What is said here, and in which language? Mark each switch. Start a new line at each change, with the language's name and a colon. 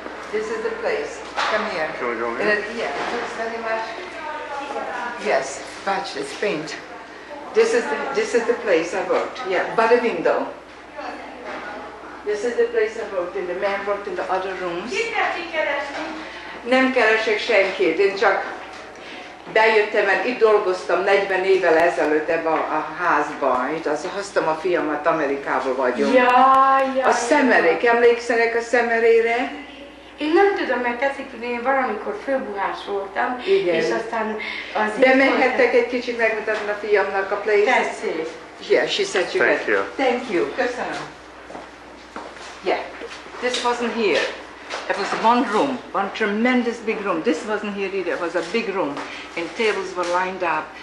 English: This is the place. Come here. Can we go in? Yeah, it looks very much. Yes, watch this paint. This is the place I worked. Yeah, by the window. This is the place I worked in. The man worked in the other rooms.
Hungarian: Nem keresek senkit, én csak bejöttem, mert itt dolgoztam 40 évvel ezelőtt ebben a házban. Itt hoztam a fiamat, Amerikából vagyunk. A szemerék, emlékszenek a szemerére? Én nem tudom, mert tetszik tudni, én valamikor főbuhás voltam, igen. És aztán az... De meghettek egy kicsit megmutatni a fiamnak a place? Tessék.
English: Yeah, she said you Thank you. Thank you. Köszönöm. Yeah, this wasn't here. It was one room, one tremendous big room. This wasn't here either. It was a big room, and tables were lined up.